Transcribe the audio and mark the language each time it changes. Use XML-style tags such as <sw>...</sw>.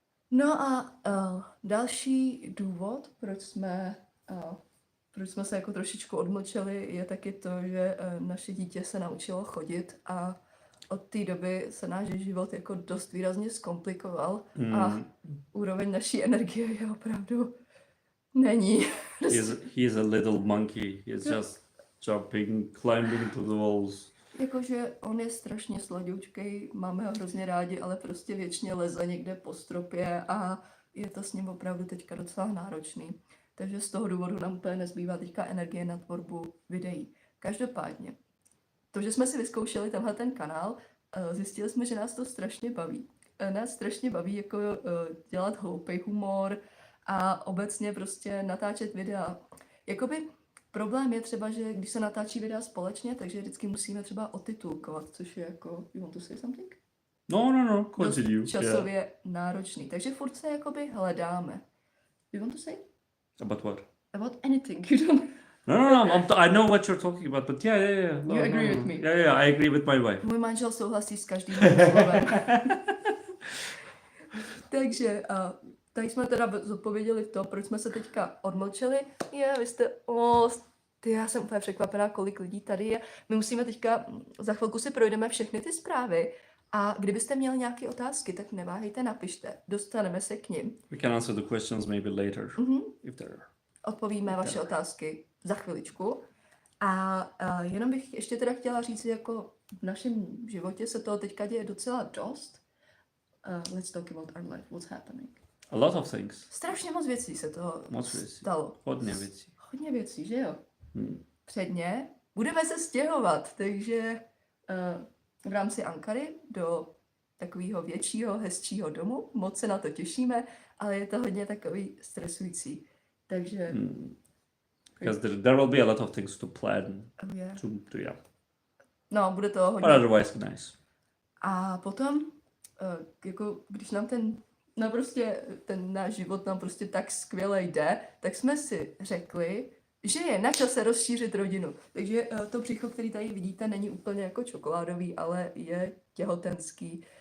<cs>No a další důvod, proč jsme se jako trošičku odmlčeli, je taky to, že naše dítě se naučilo chodit a od té doby se náš život jako dost výrazně zkomplikoval a úroveň naší energie je opravdu není.</cs> <en>He is a little monkey. He's just jumping, climbing to the walls.</en> <cs>Jakože on je strašně sladoučkej, máme ho hrozně rádi, ale prostě věčně leze někde po stropě a je to s ním opravdu teďka docela náročný. Takže z toho důvodu nám úplně nezbývá teďka energie na tvorbu videí. Každopádně, to, že jsme si vyzkoušeli tenhle ten kanál, zjistili jsme, že nás to strašně baví. Nás strašně baví jako dělat hloupý humor a obecně prostě natáčet videa. Jakoby problém je třeba, že když se natáčí videa společně, takže vždycky musíme třeba otitulkovat, což je jako,</cs> <en>you want to say something? No, continue.</en> <cs>Časově náročný. Takže furt se jakoby hledáme.</cs> <en>You want to say? About what? About anything. You don't... No, I know what you're talking about, but yeah. You agree with me? Yeah, I agree with my wife.</en> <cs>Můj manžel souhlasí s každým slovem. Takže tady jsme teda zodpověděli to, proč jsme se teďka odmlčeli. Vy jste... já jsem úplně překvapená, kolik lidí tady je. My musíme teďka, za chvilku si projdeme všechny ty zprávy a kdybyste měli nějaké otázky, tak neváhejte, napište. Dostaneme se k nim.</cs> <en>We can answer the questions maybe later, if there are.</en> <cs>Odpovíme vaše otázky za chviličku. A jenom bych ještě teda chtěla říct, jako v našem životě se toho teďka děje docela dost.</cs> <en>Let's talk about our life, what's happening. A lot of things.</en> <cs>Strašně moc věcí se toho stalo. Hodně věcí, že jo? Předně budeme se stěhovat, takže v rámci Ankary do takového většího, hezčího domu. Moc se na to těšíme, ale je to hodně takový stresující. Takže...</cs> <en>Because there will be a lot of things to plan.</en> <cs>Yeah. No, bude to hodně...</cs> <en>But otherwise nice.</en> <cs>A potom, jako když nám ten náš život nám prostě tak skvěle jde, tak jsme si řekli, že je na čase rozšířit rodinu. Takže to břicho, který tady vidíte, není úplně jako čokoládový, ale je těhotenský.</cs>